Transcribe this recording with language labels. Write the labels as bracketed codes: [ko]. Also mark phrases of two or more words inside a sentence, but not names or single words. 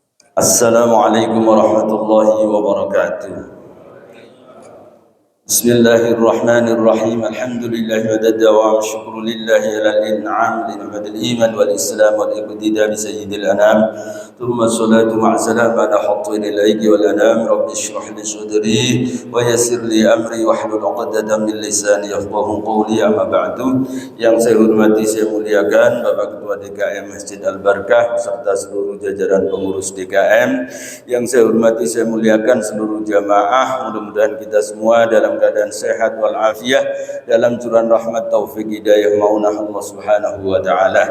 [ar] السلام عليكم ورحمة الله وبركاته. بسم الله الرحمن الرحيم. الحمد لله ودوام الشكر لله على الإنعام لنعمة الإيمان والإسلام والاقتداء بسيد الأنام. ثم الصلاة مع السلام على حق الإليك والأنام. رب اشرح لي صدري ويسر لي أمري واحلل عقدة من لساني يفقهوا قولي. أما بعد. [id] Yang saya hormati, saya muliakan Bapak Ketua DKM Masjid Al-Barkah beserta seluruh jajaran pengurus DKM. Yang saya hormati, saya muliakan seluruh jamaah. Mudah-mudahan kita semua dalam keadaan sehat walafiat, dalam curahan rahmat taufik hidayah maunah Allah [ar] سبحانه وتعالى.